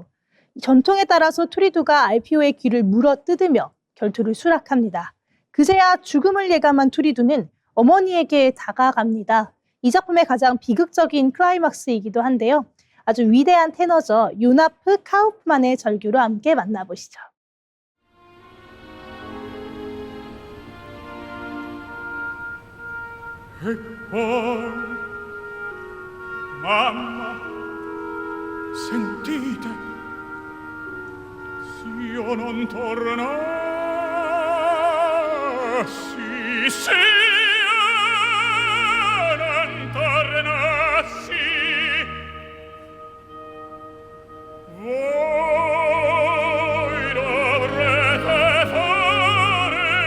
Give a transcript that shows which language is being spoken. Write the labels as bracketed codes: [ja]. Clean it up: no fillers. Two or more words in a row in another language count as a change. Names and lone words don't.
[ko] 전통에 따라서 투리두가 알피오의 귀를 물어뜯으며 결투를 수락합니다. 그제야 죽음을 예감한 투리두는 어머니에게 다가갑니다. 이 작품의 가장 비극적인 클라이막스이기도 한데요. 아주 위대한 테너죠. 요나프 카우프만의 절규로 함께 만나보시죠. [it] E poi, mamma, sentite, s'io non tornassi, s'io non tornassi, voi dovrete fare,